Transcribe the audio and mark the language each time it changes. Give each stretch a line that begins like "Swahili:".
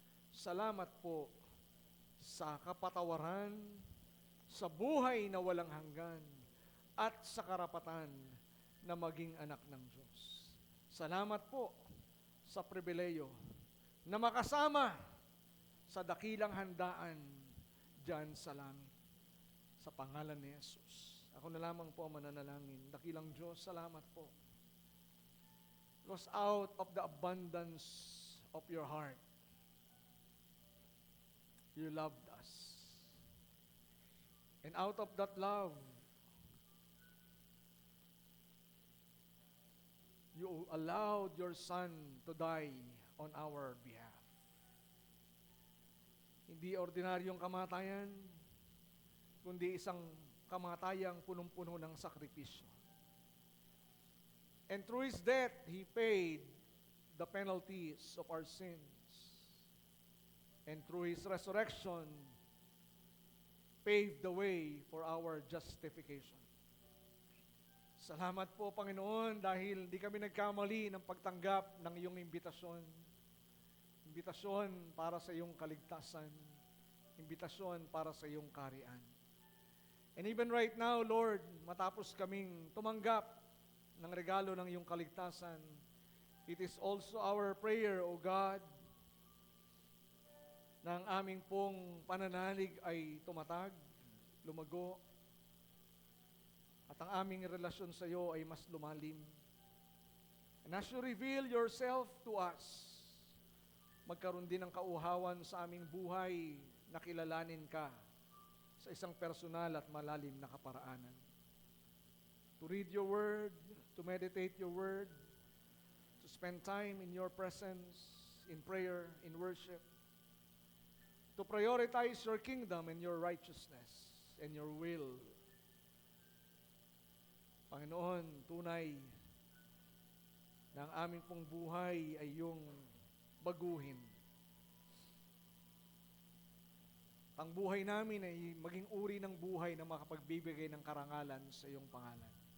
Filipino: Salamat po sa kapatawaran, sa buhay na walang hanggan, at sa karapatan na maging anak ng Diyos. Salamat po sa pribileyo na makasama sa dakilang handaan diyan sa langit. Sa pangalan ni Jesus. Ako na lamang po ang mananalangin. Dakilang Diyos, salamat po.
English: Because out of the abundance of your heart, you loved us. And out of that love, you allowed your Son to die on our behalf.
Filipino: Hindi ordinaryong kamatayan, kundi isang kamatayang punong-puno ng sakripisyo.
English: And through His death, He paid the penalties of our sins. And through His resurrection, paved the way for our justification.
Filipino: Salamat po, Panginoon, dahil di kami nagkamali ng pagtanggap ng iyong imbitasyon. Imbitasyon para sa iyong kaligtasan. Imbitasyon para sa iyong kaharian.
English: And even right now, Lord,
Filipino: matapos kaming tumanggap ng regalo ng iyong kaligtasan,
English: it is also our prayer, O God,
Filipino: na ang aming pong pananalig ay tumatag, lumago, at ang aming relasyon sa iyo ay mas lumalim.
English: And as you reveal yourself to us,
Filipino: magkaroon din ng kauhawan sa aming buhay na kilalanin ka sa isang personal at malalim na kaparaanan.
English: To read your word, to meditate your word, to spend time in your presence, in prayer, in worship, to prioritize your kingdom and your righteousness and your will.
Filipino: Panginoon, tunay na ang aming pong buhay ay iyong baguhin. Ang buhay namin ay maging uri ng buhay na makapagbibigay ng karangalan sa iyong pangalan.